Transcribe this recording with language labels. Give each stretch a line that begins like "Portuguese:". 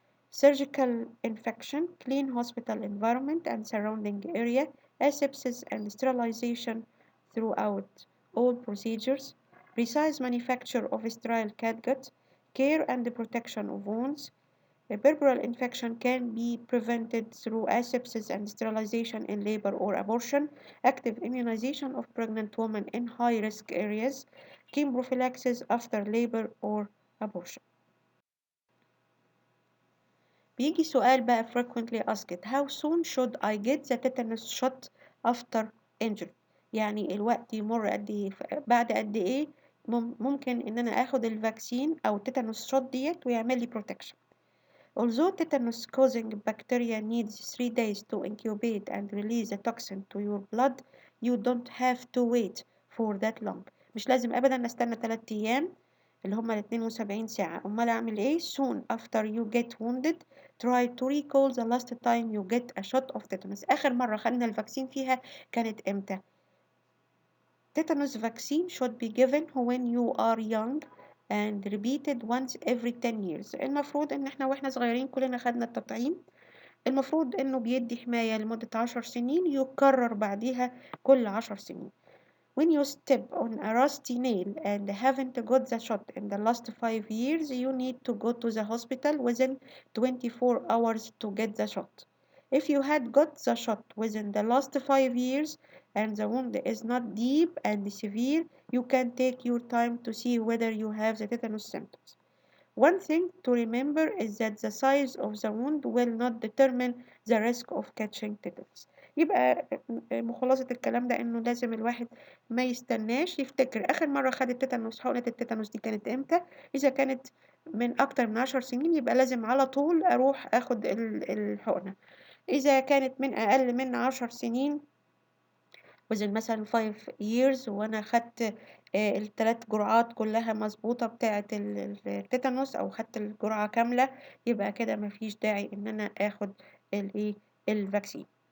English: Surgical infection, clean hospital environment and surrounding area, asepsis and sterilization throughout all procedures, precise manufacture of sterile catgut, care and protection of wounds. A puerperal infection can be prevented through asepsis and sterilization in labor or abortion, active immunization of pregnant women in high-risk areas, chemoprophylaxis after labor or abortion.
Arabic: بيجي سؤال بقى
English: frequently asked how soon should I get the tetanus shot after injury
Arabic: يعني الوقت يمر قد ايه بعد قد ايه ممكن ان انا اخد الفاكسين او التيتانوس شوت ديت ويعمل لي protection.
English: Although tetanus causing bacteria needs 3 days to incubate and release the toxin to your blood, you don't have to wait for that long.
Arabic: مش لازم ابدا استنى 3 ايام اللي هما ال72 ساعة. أمال أعمل إيه؟
English: soon after you get wounded try to recall the last time you get a shot of tetanus.
Arabic: آخر مرة خدنا الفاكسين فيها كانت إمتى؟
English: Tetanus vaccine should be given when you are young and repeated once every 10 years.
Arabic: المفروض إن إحنا وإحنا صغيرين كلنا خدنا التطعيم. المفروض إنه بيدي حماية لمدة 10 سنين، يكرر بعديها كل 10 سنين.
English: When you step on a rusty nail and haven't got the shot in the last 5 years, you need to go to the hospital within 24 hours to get the shot. If you had got the shot within the last 5 years and the wound is not deep and severe, you can take your time to see whether you have the tetanus symptoms. One thing to remember is that the size of the wound will not determine the risk of catching tetanus.
Arabic: يبقى خلاصة الكلام ده إنه لازم الواحد ما يستناش، يفتكر آخر مرة خد التيتانوس، حقنة التيتانوس دي كانت إمتى. إذا كانت من أكتر من 10 سنين يبقى لازم على طول أروح أخد الحقنة. إذا كانت من أقل من 10 سنين within مثلا 5 years وأنا خدت ال3 جرعات كلها مظبوطة بتاعة التيتانوس أو خدت الجرعة كاملة، يبقى كده مفيش داعي إن أنا آخد الفاكسين.